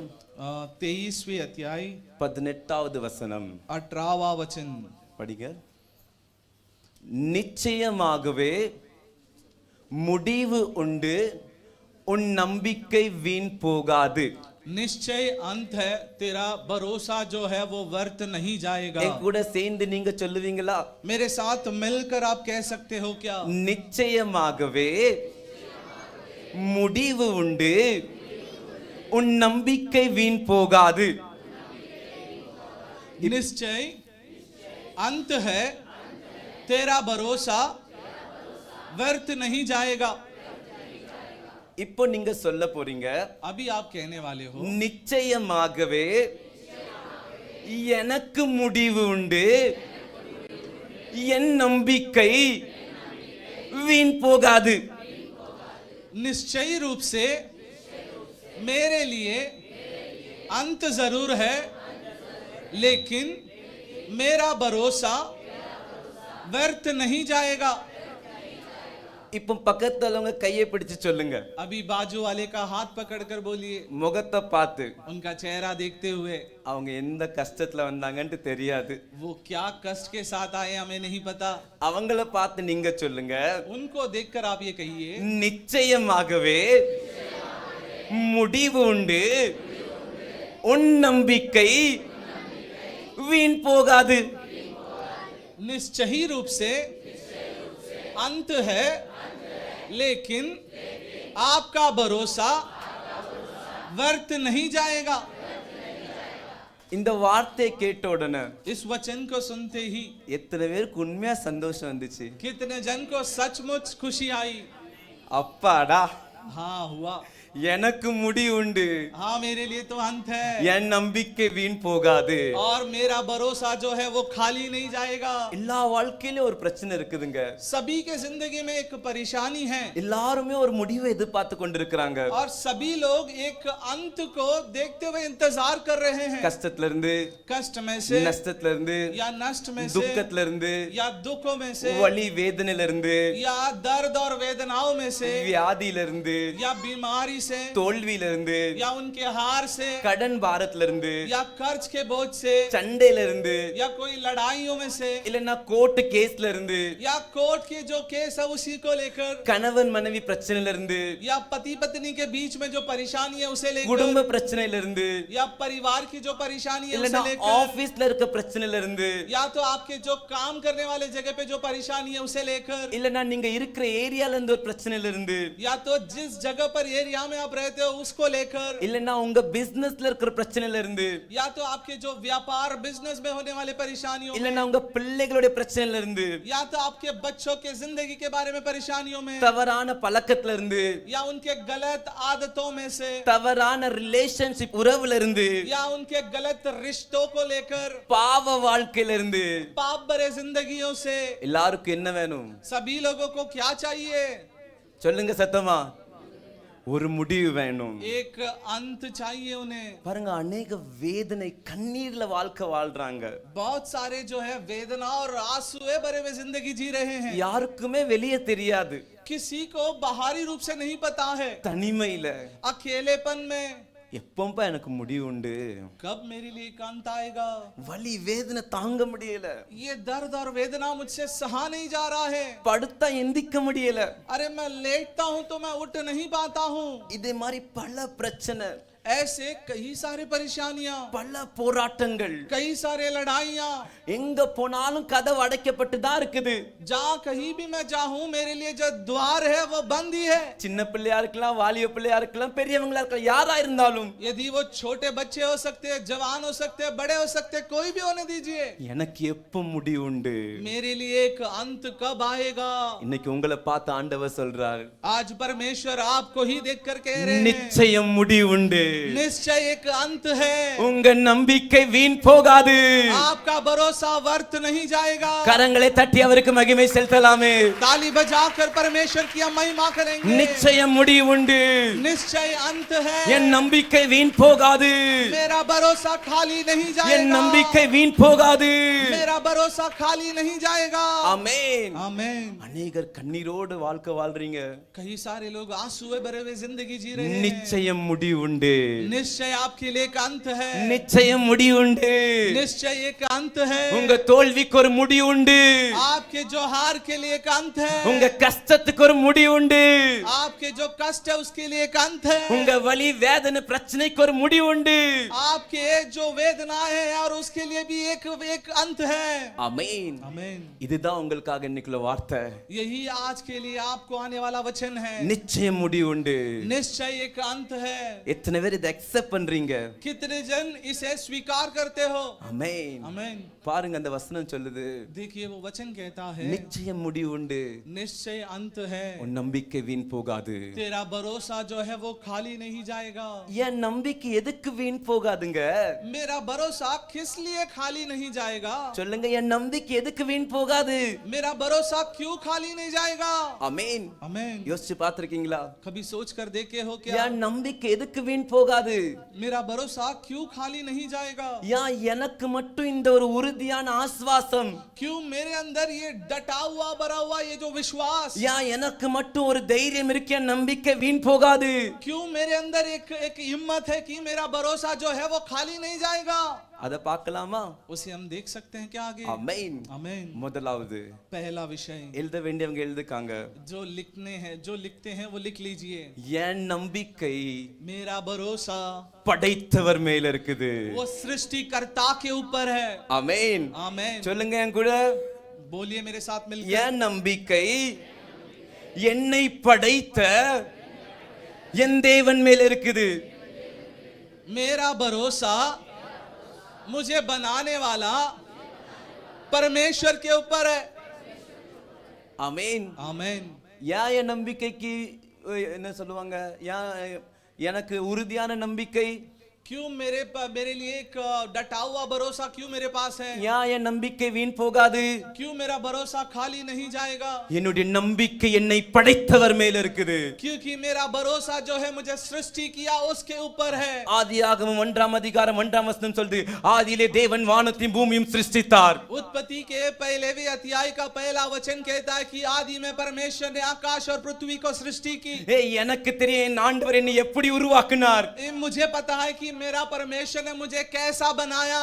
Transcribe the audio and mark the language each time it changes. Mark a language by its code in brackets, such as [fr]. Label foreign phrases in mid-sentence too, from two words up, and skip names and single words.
[hi] 23वें अध्याय [ta] 18வது வசனம் [hi] 18वां वचन [ta] படிங்க। நிச்சயமாகவே முடிவு உண்டு, உன் நம்பிக்கை வீண் போகாது। [hi] निश्चय अंत है, तेरा भरोसा जो है वो व्यर्थ नहीं जाएगा। [ta] என் கூட சேர்ந்து நீங்க சொல்லுவீங்களா? [hi] मेरे साथ मिलकर आप कह सकते हो क्या? [ta] நிச்சயமாகவே முடிவு உண்டு, உன் நம்பிக்கை வீண் போகாது। [hi] निश्चय अंत है, तेरा भरोसा व्यर्थ नहीं जाएगा। [ta] இப்போ நீங்க சொல்ல போறீங்க, [hi] अभी आप कहने वाले हो, [ta] நிச்சயமாகவே எனக்கு முடிவு உண்டு, என் நம்பிக்கை வீண் போகாது। [hi] निश्चय रूप से मेरे लिए अंत जरूर है, लेकिन मेरा भरोसा व्यर्थ नहीं जाएगा। [ta] இப்போ பக்கத்துல உங்க கையை பிடிச்சு சொல்லுங்க, [hi] अभी बाजू वाले का हाथ पकड़कर बोलिए, [ta] முகத்தை பார்த்து। [hi] उनका चेहरा देखते हुए, [ta] அவங்க எந்த கஷ்டத்துல வந்தாங்கன்னு தெரியாது, [hi] वो क्या कष्ट के साथ आए हमें नहीं पता। [ta] அவங்கள பார்த்து நீங்க சொல்லுங்க, [hi] उनको देखकर आप ये कहिए, [ta] நிச்சயமாகவே முடிவு உண்டு, உன் நம்பிக்கை வீண் போகாது। [hi] निश्चय ही रूप से अंत है, लेकिन आपका भरोसा व्यर्थ नहीं जाएगा। [ta] இந்த வார்த்தையை கேட்ட உடனே [hi] इस वचन को सुनते ही [ta] எத்தனை பேருக்கு உண்மையா சந்தோஷம் வந்துச்சு? [hi] कितने जन को सचमुच खुशी आई? [ta] அப்பாடா, [hi] हाँ हुआ, [ta] எனக்கு முடிவு உண்டு, [hi] हाँ मेरे लिए तो अंत है, [ta] என் நம்பிக்கை வீண் போகாது। [hi] और मेरा भरोसा जो है वो खाली नहीं जाएगा। [ta] எல்லா வாழ்க்கையிலும் ஒரு பிரச்சனை இருக்குதுங்க, [hi] सभी के जिंदगी में एक परेशानी है, [ta] எல்லாருமே ஒரு முடிவை எதிர்பார்த்து கொண்டிருக்கிறாங்க। [hi] और सभी लोग एक अंत को देखते हुए इंतजार कर रहे हैं। [ta] கஷ்டத்துல இருந்து, [hi] कष्ट में से, [ta] நஷ்டத்துல இருந்து, [hi] या नष्ट में से, [ta] துக்கத்துல இருந்து, [hi] या दुखों में से, [ta] வலி வேதனையில இருந்து, [hi] या दर्द और वेदनाओं में से, [ta] வியாதியில இருந்து, [hi] या बीमारी से, [ta] தோல்வியில இருந்து, [hi] या उनके हार से, [ta] கடன் பாரத்துல இருந்து, [hi] या कर्ज के बोझ से, [ta] சண்டையில இருந்து, [hi] या कोई लड़ाइयों में से, [ta] இல்லன்னா கோர்ட் கேஸ்ல இருந்து, [hi] या कोर्ट के जो केस है उसी को लेकर, [ta] கணவன் மனைவி பிரச்சனையில இருந்து, [hi] या पति पत्नी के बीच में जो परेशानी है उसे लेकर, [ta] குடும்ப பிரச்சனையில இருந்து, [hi] या परिवार की जो परेशानी है उसे [ta] இல்லன்னா [hi] लेकर, [ta] ஆபீஸ்ல இருக்க பிரச்சனையில இருந்து, [hi] या तो आपके जो काम करने वाले जगह पे जो परेशानी है उसे लेकर, [ta] இல்லன்னா நீங்க இருக்கிற ஏரியால இருந்து ஒரு பிரச்சனையில இருந்து, [hi] या तो जिस जगह पर एरिया में आप रहते हो उसको लेकर, [ta] இல்லன்னா உங்க பிசினஸ்ல இருக்கிற பிரச்சனையில இருந்து, [hi] या तो आपके जो व्यापार बिजनेस में होने वाले परेशानियों में, [ta] இல்லன்னா உங்க பிள்ளைகளுடைய பிரச்சனையில இருந்து, [hi] या तो आपके बच्चों के जिंदगी के बारे में परेशानियों में, [ta] தவறான பழக்கத்துல இருந்து, [hi] या उनके गलत आदतों में से, [ta] தவறான ரிலேஷன்ஷிப் உறவுல இருந்து, [hi] या उनके गलत रिश्तों को लेकर, [ta] பாவ வாழ்க்கையில இருந்து, [hi] पाप भरे जिंदगियों से, [ta] எல்லாருக்கும் என்ன வேணும் [hi] सभी लोगों को क्या चाहिए? [ta] சொல்லுங்க சத்தமா, ஒரு முடிவு வேணும். [hi] एक अंत चाहिए उन्हें. [ta] பாருங்க, अनेक வேதனை கண்ணீர்ல வாழ்க்கை வாழ்றாங்க. [hi] बहुत सारे जो है वेदना और आंसुए भरे हुए जिंदगी जी रहे हैं. [ta] யாருக்குமே வெளியே தெரியாது, [hi] किसी को बाहरी रूप से नहीं पता है. [ta] தனிமையில [hi] अकेलेपन में [ta] எப்பப்பா எனக்கு முடிவு உண்டு, [hi] कब मेरे लिए एक अंत आएगा? [ta] வலி வேதனை தாங்க முடியல, [hi] ये दर्द और वेदना मुझसे सहा नहीं जा रहा है. [ta] படுத்தா எந்திக்க முடியல, [hi] अरे मैं लेटता हूं तो मैं उठ नहीं पाता हूं. [ta] இதே மாதிரி பல பிரச்சனை, [hi] ऐसे कई सारे परेशानियां, [ta] பல போராட்டங்கள், [hi] कई सारे लड़ाइयां, [ta] எங்க போனாலும் கதவு அடைக்கப்பட்டு தான் இருக்குது. [hi] जहां कहीं भी मैं जाऊं मेरे लिए जो द्वार है वो बंद ही है. [ta] சின்ன பிள்ளையா இருக்கலாம், வாலிப பிள்ளையா இருக்கலாம், பெரியவங்களா இருக்கலாம், யாரா இருந்தாலும், [hi] यदि वो छोटे बच्चे हो सकते हैं, जवान हो सकते हैं, बड़े हो सकते हैं, कोई भी होने दीजिए. [ta] எனக்கு எப்ப முடிவு உண்டு? [hi] मेरे लिए एक अंत कब आएगा? [ta] இன்னைக்கு உங்களை பார்த்து ஆண்டவர் சொல்றார், [hi] आज परमेश्वर आपको ही देखकर कह रहे हैं, [ta] நிச்சயம் முடிவு உண்டு. [hi] निश्चय एक अंत है. [ta] உங்க நம்பிக்கை வீண் போகாது. [hi] आपका भरोसा व्यर्थ नहीं जाएगा. [ta] கரங்களை தட்டி அவருக்கு மகிமை செலுத்தலாமே. [hi] ताली बजाकर परमेश्वर की हम महिमा करेंगे. [ta] நிச்சயம் முடிவு உண்டு. [hi] निश्चय अंत है. [ta] என் நம்பிக்கை வீண் போகாது. [hi] मेरा भरोसा खाली नहीं जाएगा. [ta] என் நம்பிக்கை வீண் போகாது. [hi] मेरा भरोसा खाली नहीं जाएगा. [ta] ஆமென். [hi] आमीन. [ta] அநேகர் கண்ணீரோடு வாழ்க்கை வாழ்றீங்க. [hi] कई सारे लोग आंसुए भरे हुए जिंदगी जी रहे हैं. [ta] நிச்சயம் முடிவு உண்டு. [hi] निश्चय आपके लिए एक अंत है. [ta] நிச்சயம் முடிவு உண்டு. [hi] निश्चय एक अंत है. [ta] உங்க தோல்விக்கு ஒரு முடிவு உண்டு. [hi] आपके जो हार के लिए एक अंत है. [ta] உங்க கஷ்டத்துக்கு ஒரு முடிவு உண்டு. [hi] आपके जो कष्ट है उसके लिए एक अंत है. [ta] உங்க வலி வேதனை பிரச்சனைக்கு ஒரு முடிவு உண்டு. [hi] आपके जो वेदना है और उसके लिए भी एक अंत है. [ta] ஆமென். [hi] आमीन. [ta] இதுதான் உங்களுக்காக இன்னைக்குள்ள வார்த்தை. [hi] यही आज के लिए आपको आने वाला वचन है. [ta] நிச்சயம் முடிவு உண்டு. [hi] निश्चय एक अंत है. [ta] எத்தனை பேர் இதை அக்செப்ட் பண்றீங்க? [hi] कितने जन इसे स्वीकार करते हो? [ta] ஆமென். [hi] आमीन. [ta] பாருங்க, அந்த வசனம் சொல்லுது, [hi] देखिए वो वचन कहता है, [ta] நிச்சயம் முடிவு உண்டு. [hi] निश्चय अंत है. [ta] உன் நம்பிக்கை வீண் போகாது. [hi] तेरा भरोसा जो है वो खाली नहीं जाएगा. [ta] என் நம்பிக்கை எதுக்கு வீண் போகாதுங்க? [hi] मेरा भरोसा किस लिए खाली नहीं जाएगा? [ta] சொல்லுங்க, என் நம்பிக்கை எதுக்கு வீண் போகாது? [hi] मेरा भरोसा क्यों खाली नहीं जाएगा? [ta] ஆமென். [hi] आमीन. [ta] யோசிச்சு பார்த்திருக்கீங்களா? [hi] कभी सोच कर देखे हो क्या? [ta] என் நம்பிக்கை எதுக்கு வீண் போகாது? [hi] मेरा भरोसा क्यों खाली नहीं जाएगा? [ta] ஏன் எனக்கு மட்டும் இந்த ஒரு உறுதியான ஆஸ்வாசம்? [hi] क्यों मेरे अंदर ये डटा हुआ भरा हुआ ये जो विश्वास? [ta] ஏன் எனக்கு மட்டும் ஒரு தைரியம் இருக்கு, என் நம்பிக்கை வீண் போகாது? [hi] क्यों मेरे अंदर एक हिम्मत है कि मेरा भरोसा जो है वो खाली नहीं जाएगा? [ta] அத பார்க்கலாமா? [hi] उसे हम देख सकते हैं क्या आगे? [ta] ஆமென். [hi] आमीन. [ta] முதலாவது [hi] पहला विषय [ta] எழுத வேண்டியவங்க எழுதுக்காங்க. [hi] जो लिखते हैं वो लिख लीजिए. [ta] என் நம்பிக்கை [hi] मेरा भरोसा [ta] படைத்தவர் மேல இருக்குது. [hi] वो सृष्टिकर्ता के ऊपर है. [ta] ஆமென். [hi] आमीन. [ta] சொல்லுங்க என் கூட, [hi] बोलिए मेरे साथ मिलकर. [ta] என் நம்பிக்கை என்னை படைத்த என் தேவன் மேல இருக்குது. [hi] मेरा भरोसा मुझे बनाने वाला परमेश्वर के ऊपर है. [ta] ஆமென். [hi] आमीन. [ta] ஏன் என் நம்பிக்கைக்கு என்ன சொல்லுவாங்க, ஏன் எனக்கு உறுதியான நம்பிக்கை, [hi] क्यों मेरे लिए एक डटा हुआ भरोसा क्यों मेरे पास है? [ta] ஏன் என் நம்பிக்கை வீண் போகாது? [hi] क्यों मेरा भरोसा खाली नहीं जाएगा? [ta] என்னுடைய நம்பிக்கை என்னை படைத்தவர் மேல இருக்குது. [hi] क्योंकि मेरा भरोसा जो है मुझे सृष्टि किया उसके ऊपर है. [ta] ஆதியாகமம் 1 அதிகாரம் 1 வசனம் சொல்லுது, ஆதியிலே தேவன் வானத்தையும் பூமியும் சிருஷ்டித்தார். [hi] उत्पत्ति के पहलेवें अध्याय का पहला वचन कहता है कि आदि में परमेश्वर ने आकाश और पृथ्वी को सृष्टि की. [ta] எனக்கு தெரியும் என் ஆண்டவர் என்னை எப்படி உருவாக்கினார். [hi] मुझे पता है कि मेरा परमेश्वर ने मुझे कैसा बनाया.